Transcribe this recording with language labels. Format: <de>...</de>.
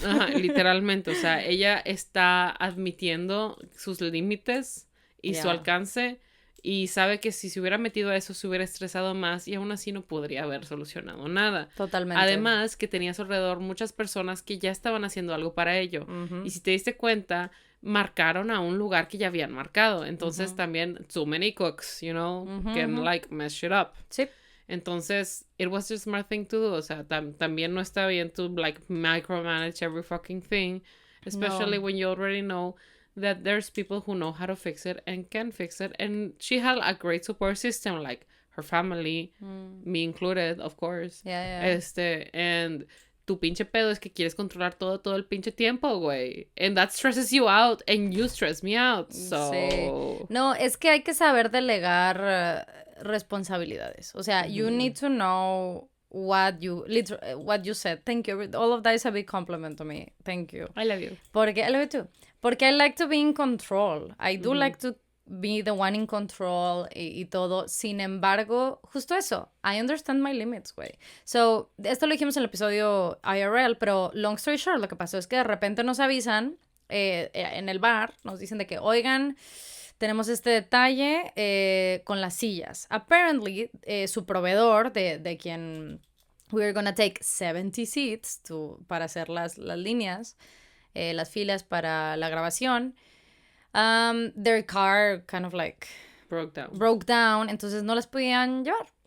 <es>Ajá, literalmente, o sea, ella está admitiendo sus límites y su alcance y sabe que si se hubiera metido a eso se hubiera estresado más y aún así no podría haber solucionado nada. Totalmente. Además que tenía a su alrededor muchas personas que ya estaban haciendo algo para ello. Y si te diste cuenta, marcaron a un lugar que ya habían marcado. Entonces también,</es> <en>too many cooks, you know, can like mess shit up.</en> <es>Sí.</es> <en>Entonces, it was the smart thing to do.</en> <es>O sea, también no está bien</es> <en>to like micromanage every fucking thing. Especially when you already know that there's people who know how to fix it and can fix it. And she had a great support system, like her family, me included, of course. Yeah.</en> <es>And tu pinche pedo es que quieres controlar todo el pinche tiempo, güey.</es> <en>And that stresses you out, and you stress me out, so...</en> <es>Sí. No, es que hay que saber delegar responsabilidades. O sea,</es> <en>you need to know what you said. Thank you. All of that is a big compliment to me. Thank you. I love you. I love you too. Porque I like to be in control. I do like to be the one in control</en> <es>y todo. Sin embargo, justo eso.</es> <en>I understand my limits, güey.</en> <es>So, esto lo dijimos en el episodio IRL, pero</es> <en>long story short,</en> <es>lo que pasó es que de repente nos avisan en el bar, nos dicen de que, oigan, tenemos este detalle con las sillas. Apparently, su proveedor de quien</es> <en>we're gonna take 70 seats</en> <es>para hacer las líneas, las filas para la grabación,</es> <en>their car kind of like broke down,</en> <es>entonces no las podían llevar.</es>